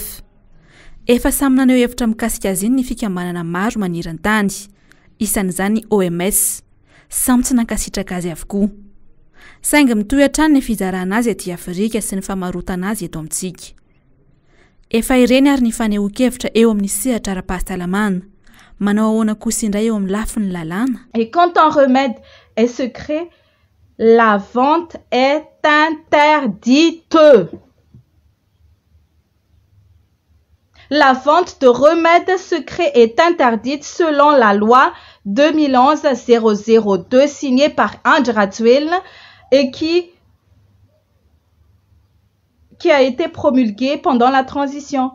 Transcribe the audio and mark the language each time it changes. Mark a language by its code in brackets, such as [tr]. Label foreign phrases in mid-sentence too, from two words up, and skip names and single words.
[mg] Efa samy nanao hevitra mikasika azy iny ny fikambanana maro maniran-tany, isan'izany OMS, samy tsy nankasitraka azy avokoa. Saingy mitohy hatrany ny fizarana azy aty Afrika sy ny famarotana azy eto amintsika. Efa ireny ary ny fanehoan-kevitra eo amin'ny sehatra ara-pahasalamana. Manao ahoana kosa indray eo amin'ny lafin'ny lalàna. [fr] Et quand un remède est secret, la vente est interdite. La vente de remèdes secrets est interdite selon la loi 2011-002 signée par Andra Dzwell et qui a été promulguée pendant la transition.